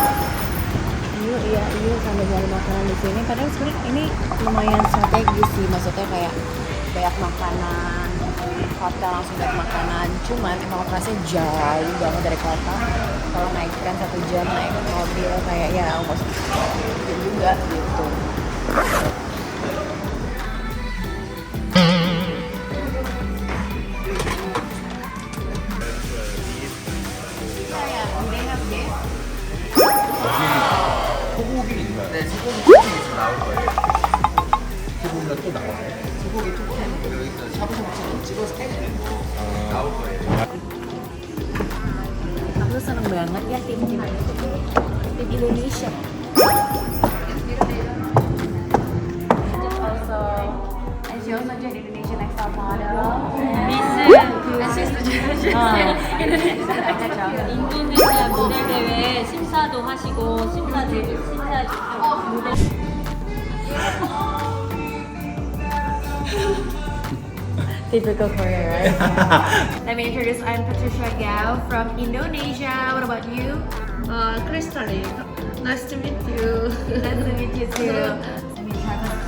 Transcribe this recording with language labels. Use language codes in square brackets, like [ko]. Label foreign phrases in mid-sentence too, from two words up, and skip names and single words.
[id] Yuk sambil nyari makanan di sini. Padahal sebenarnya ini lumayan strategis sih, maksudnya kayak banyak makanan, hotel langsung banyak makanan. Cuman emang lokasinya jauh banget dari kota. Kalau naik tren 1 jam, naik mobil kayak ya ongkos jam juga gitu. [ko] 소고기 있나요? 네, 소고기 토핑에서 나올 거예요. 소고기가 또 나와요? 소고기 토핑 여기서 샤브샤브처럼 찍어서 나올 거예요. [id] Aku seneng banget ya tim Indonesia. [en] And she also joined Indonesia Next Top Model. [ko] 미스 인도네시아 모델 대회 심사도 하시고 심사 모델 [en] Typical Korea, right? Let me introduce. I'm Patricia Gouw from Indonesia. What about you? 크리스탈이 Nice to meet you. Nice to meet you too. Let me try this.